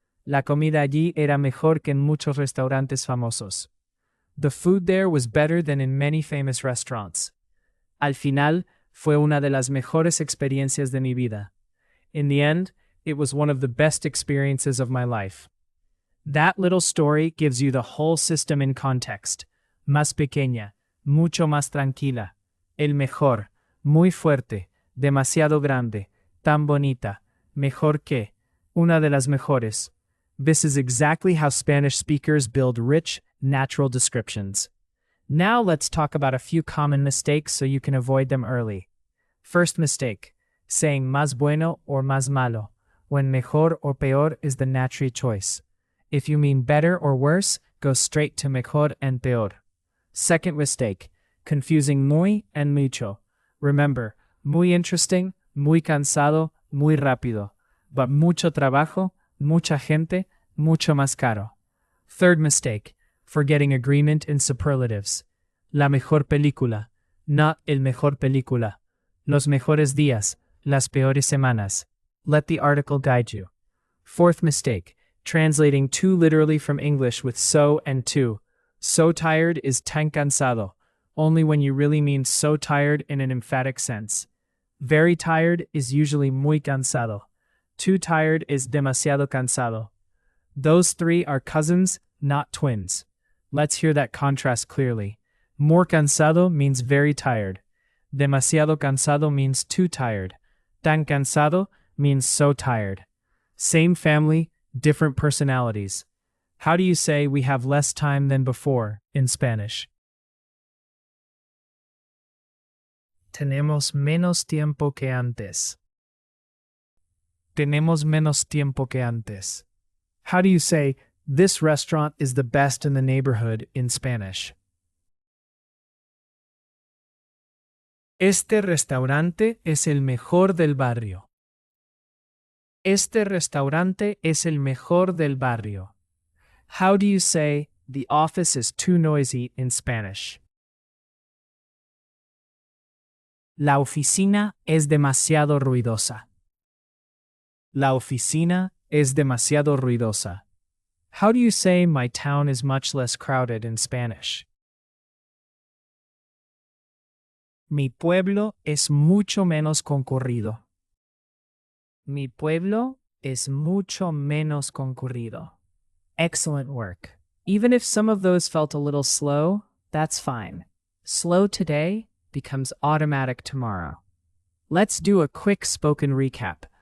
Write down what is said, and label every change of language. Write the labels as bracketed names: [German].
[Spanish] La comida allí era mejor que en muchos restaurantes famosos. [English] The food there was better than in many famous restaurants. [Spanish] Al final, fue una de las mejores experiencias de mi vida. [English] In the end, it was one of the best experiences of my life. That little story gives you the whole system in context. [Spanish] Más pequeña, mucho más tranquila. El mejor, muy fuerte, demasiado grande, tan bonita, mejor que, una de las mejores. [English] This is exactly how Spanish speakers build rich, natural descriptions. Now let's talk about a few common mistakes so you can avoid them early. First mistake, saying [Spanish] más bueno [English] or [Spanish] más malo, [English] when mejor or peor is the natural choice. If you mean better or worse, go straight to mejor and peor. Second mistake, confusing muy and mucho. [Spanish] Remember, muy interesting, muy cansado, muy rápido, but mucho trabajo, mucha gente, mucho más caro. [English] Third mistake, forgetting agreement in superlatives. [Spanish] La mejor película, not el mejor película. Los mejores días, las peores semanas. [English] Let the article guide you. Fourth mistake, translating too literally from English with so and to. So tired is tan cansado, only when you really mean so tired in an emphatic sense. Very tired is usually [Spanish] muy cansado. [English] Too tired is [Spanish] demasiado cansado. [English] Those 3 are cousins, not twins. Let's hear that contrast clearly. More cansado means very tired. [Spanish] Demasiado cansado [English] means too tired. [Spanish] Tan cansado [English] means so tired. Same family, different personalities. How do you say we have less time than before in Spanish? [Spanish] Tenemos menos tiempo que antes. Tenemos menos tiempo que antes. [English] How do you say, this restaurant is the best in the neighborhood in Spanish? [Spanish] Este restaurante es el mejor del barrio. Este restaurante es el mejor del barrio. [English] How do you say, the office is too noisy in Spanish? [Spanish] La oficina es demasiado ruidosa. La oficina es demasiado ruidosa. [English] How do you say my town is much less crowded in Spanish? [Spanish] Mi pueblo es mucho menos concurrido. Mi pueblo es mucho menos concurrido. [English] Excellent work. Even if some of those felt a little slow, that's fine. Slow today becomes automatic tomorrow. Let's do a quick spoken recap.